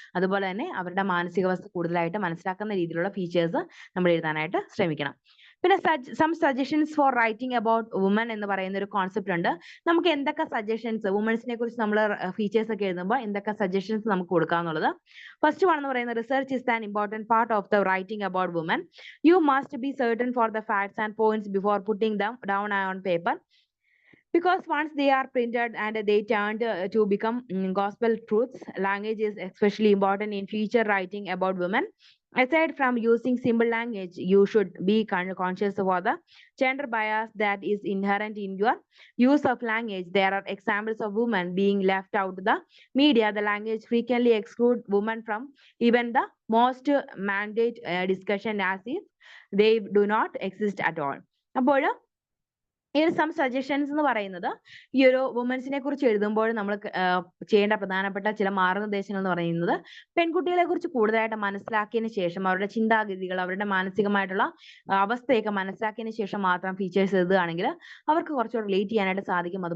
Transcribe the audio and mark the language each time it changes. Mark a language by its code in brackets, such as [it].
[ml] അതുപോലെ തന്നെ അവരുടെ മാനസികാവസ്ഥ കൂടുതലായിട്ട് മനസ്സിലാക്കുന്ന രീതിയിലുള്ള ഫീച്ചേഴ്സ് നമ്മൾ എഴുതാനായിട്ട് ശ്രമിക്കണം. പിന്നെ [en] some suggestions for writing about women [ml] എന്ന് പറയുന്ന ഒരു കോൺസെപ്റ്റ് ഉണ്ട്. നമുക്ക് എന്തൊക്കെ സജഷൻസ് വുമൻസിനെ കുറിച്ച് നമ്മൾ ഫീച്ചേഴ്സ് ഒക്കെ എഴുതുമ്പോൾ എന്തൊക്കെ സജഷൻസ് നമുക്ക് കൊടുക്കാന്നുള്ളത്. [en] first one [ml] എന്ന് പറയുന്നത് [en] Research is an important part of the writing about women. You must be certain for the facts and points before putting them down on paper, because once they are printed and they turned to become gospel truths. Language is especially important in future writing about women. Aside from using simple language, you should be conscious of the gender bias that is inherent in your use of language. There are examples of women being left out the media. The language frequently exclude women from even the most mandate discussion as if they do not exist at all. [ml] അപ്പോൾ ഈ ഒരു some suggestions എന്ന് പറയുന്നത് ഈ ഒരു വുമൻസിനെ കുറിച്ച് എഴുതുമ്പോൾ നമ്മൾ ചെയ്യേണ്ട പ്രധാനപ്പെട്ട ചില മാർഗ്ഗനിർദ്ദേശങ്ങൾ എന്ന് പറയുന്നത് പെൺകുട്ടികളെ കുറിച്ച് കൂടുതലായിട്ട് മനസ്സിലാക്കിയതിന് ശേഷം അവരുടെ ചിന്താഗതികൾ അവരുടെ മാനസികമായിട്ടുള്ള അവസ്ഥയൊക്കെ മനസ്സിലാക്കിയതിന് ശേഷം മാത്രം ഫീച്ചേഴ്സ് എഴുതുകയാണെങ്കിൽ അവർക്ക് കുറച്ചുകൂടി റിലേറ്റ് ചെയ്യാനായിട്ട് സാധിക്കും.